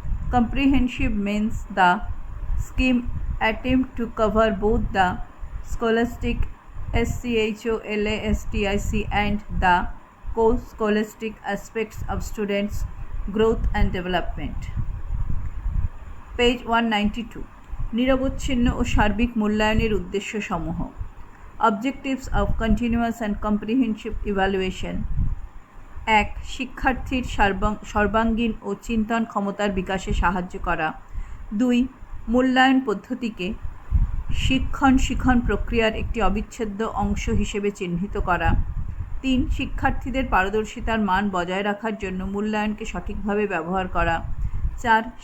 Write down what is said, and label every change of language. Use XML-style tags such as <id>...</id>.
<en>Comprehensive means the scheme attempt to cover both the scholastic SCHOLASTIC and the co-scholastic aspects of students' growth and development. Page 192.</en> <bn>নিরবচ্ছিন্ন ও সার্বিক মূল্যায়নের উদ্দেশ্য সমূহ।</bn> <en>Objectives of continuous and comprehensive evaluation. 1.</en> <bn>শিক্ষার্থীর সর্বাঙ্গীন ও চিন্তন ক্ষমতার বিকাশে সাহায্য করা। 2. মূল্যায়ন পদ্ধতিকে শিক্ষণ প্রক্রিয়ার একটি অবিচ্ছেদ্য অংশ হিসেবে চিহ্নিত করা। 3. শিক্ষার্থীদের পারদর্শিতার মান বজায় রাখার জন্য মূল্যায়নকে সঠিকভাবে ব্যবহার করা। 4.</bn>